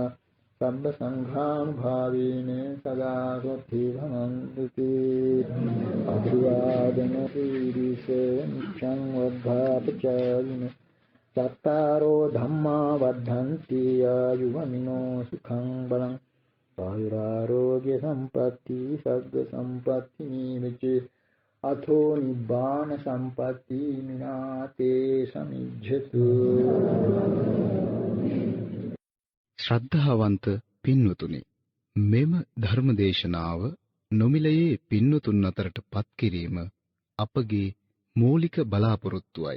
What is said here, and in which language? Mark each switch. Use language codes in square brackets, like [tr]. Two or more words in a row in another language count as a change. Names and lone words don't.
[pi] සබ්බ සංඝානුභාවේන සදා රොත්ති භවන්තු තේ අභිවාදන සීරිස නිච්ඡං වද්ධාපචායින චත්තාරෝ ධම්මා වද්ධන්ති ආයුවමිනෝ සුඛං බලං ආයුරාෝග්‍ය සම්පatti සග්ග සම්පatti නිවිච අතෝ නිබ්බාන සම්පatti මිනාතේ සමිජ්ජතු. [si] ශ්‍රද්ධාවන්ත පින්වතුනි, මෙම ධර්මදේශනාව නොමිලයේ පින්වතුන් අතරට පත් කිරීම අපගේ මූලික බලාපොරොත්තුවයි.